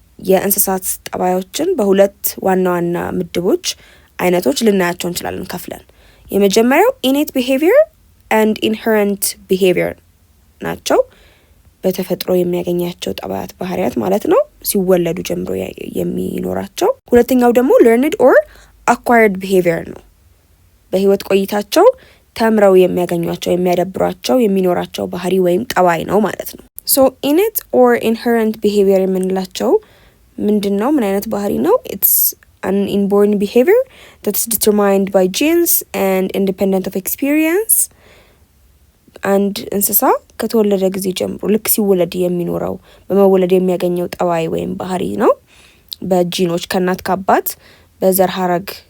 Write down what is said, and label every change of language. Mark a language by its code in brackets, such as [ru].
[am] የእንስሳት ጠባዮችን በሁለት ዋና ዋና ምድቦች አይነቶች ልናያቸው እንችላለን ከፍለን። የመጀመሪያው [en] innate behavior and inherent behavior [am] ናቸው። በተፈጥሮ የሚያገኛቸው ጠባያት ባህሪያት ማለት ነው፣ ሲወለዱ ጀምሮ የሚኖራቸው። ሁለተኛው ደግሞ [en] learned or acquired behavior [am] ነው። በህይወት ቆይታቸው ተምረው የሚያገኟቸው፣ የሚያዳብሯቸው፣ የሚኖራቸው ባህሪ ወይም ጠባይ ነው ማለት ነው። [en] So innate or inherent behavior [am] የምንላቸው ምንድነው? ምን አይነት ባህሪ ነው? [en] It's an inborn behavior that's determined by genes and independent of experience. [am] አንድ እንስሳ ከተወለደ ጊዜ ጀምሮ ልክ ሲወለድ የሚኖረው በመወለድ የሚያገኘው ጠባይ ወይም ባህሪ ነው። በጂኖች ከእናት ከአባት በዘር ሐረግ